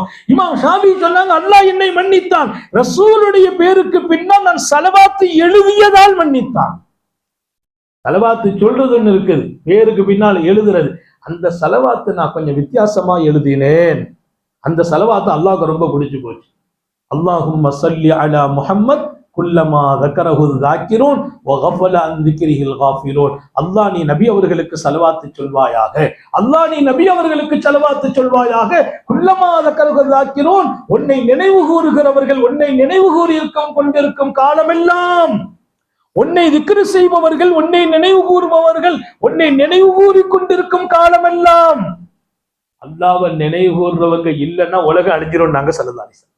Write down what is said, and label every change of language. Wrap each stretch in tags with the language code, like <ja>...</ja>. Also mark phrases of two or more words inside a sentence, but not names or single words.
<ta>இமாம் ஷாஃபி சொன்னாங்க, அல்லாஹ் என்னை மன்னித்தான், ரசூலுடைய பேருக்கு பின்னால் நான் ஸலவாத்து எழுதியதால் மன்னித்தான். ஸலவாத்து சொல்றதுன்னு இருக்குது, பேருக்கு பின்னால் எழுதுறது. அந்த ஸலவாத்து நான் கொஞ்சம் வித்தியாசமா எழுதினேன். அந்த ஸலவாத்து அல்லாஹ்க்கு ரொம்ப பிடிச்சு போச்சு.</ta> <ar>اللهم صل على محمد كلما ذكره الذاكرون وغفل عن ذكره الغافلون.</ar> <ta>அல்லாஹ் நீ நபி அவர்களுக்கு ஸலவாத்து சொல்வாயாக, அல்லாஹ் நீ நபி அவர்களுக்கு ஸலவாத்து சொல்வாயாக.</ta> <ar>குல்லமா ذكره الذاكرون,</ar> <ta>உன்னை நினைவு கூறுகிறவர்கள், உன்னை நினைவு கூறி கொண்டிருக்கும் காலமெல்லாம், உன்னை திக்ரு செய்பவர்கள், உன்னை நினைவு கூறுபவர்கள், உன்னை நினைவு கூறி கொண்டிருக்கும் காலமெல்லாம். அல்லாஹ்வை நினைவு கூறுறவங்க இல்லைன்னா உலகம் அழிஞ்சிரும் நாங்க</ta> <ar>صلى الله عليه وسلم.</ar>